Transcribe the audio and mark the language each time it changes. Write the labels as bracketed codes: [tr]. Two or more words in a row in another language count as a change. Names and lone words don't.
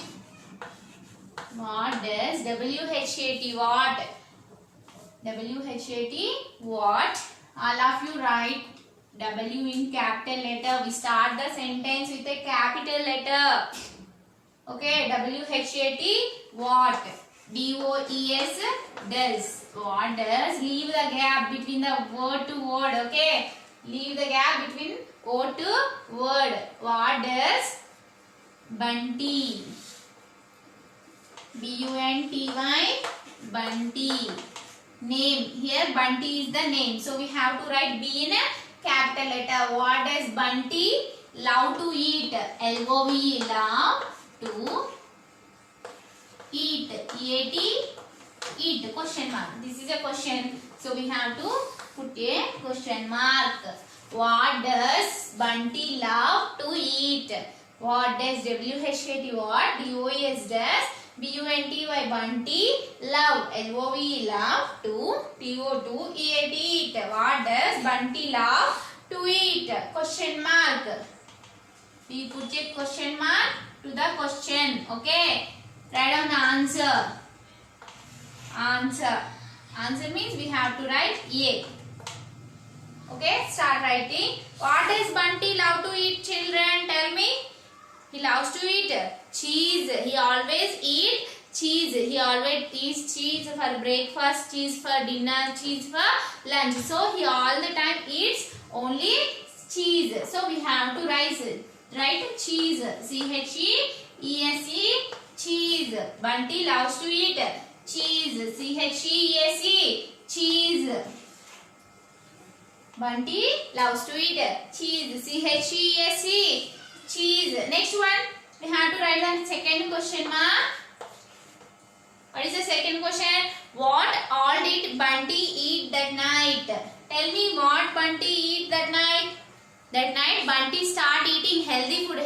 [en] What does W-H-A-T, what? W-H-A-T, what? All of you write W in capital letter. We start the sentence with a capital letter. Okay, W-H-A-T, what? D-O-E-S, does. What does? Leave the gap between the word to word. Okay, leave the gap between word to word. What does Bunty? B-U-N-T-Y, Bunty. Name. Here Bunty is the name. So we have to write B in a capital letter. What does Bunty love to eat? L-O-V-E, love to eat. E-A-T, eat. Question mark. This is a question. So we have to put a question mark. What does Bunty love to eat? What does W-H-A-T, what? D-O-E-S, does. B-U-N-T-Y, Bunty, love. L-O-V-E, love to. T-O-2, E-A-T, eat. What does Bunty love to eat? Question mark. We put a question mark to the question. Okay. Write down the answer. Answer means we have to write A. Okay, start writing. What does Bunty love to eat, children? Tell me. He loves to eat cheese. He always eat cheese. He always eats cheese for breakfast, cheese for dinner, cheese for lunch. So he all the time eats only cheese. So we have to write cheese. C-H-E-E-S-E, cheese. Bunty loves to eat cheese. C-H-E-E-S-E, cheese. Bunty loves to eat cheese. C-H-E-S-E, cheese. Next one, we have to write the second question mark. What is the second question? What all did Bunty eat that night? Tell me what Bunty eat that night. That night Bunty start eating healthy food.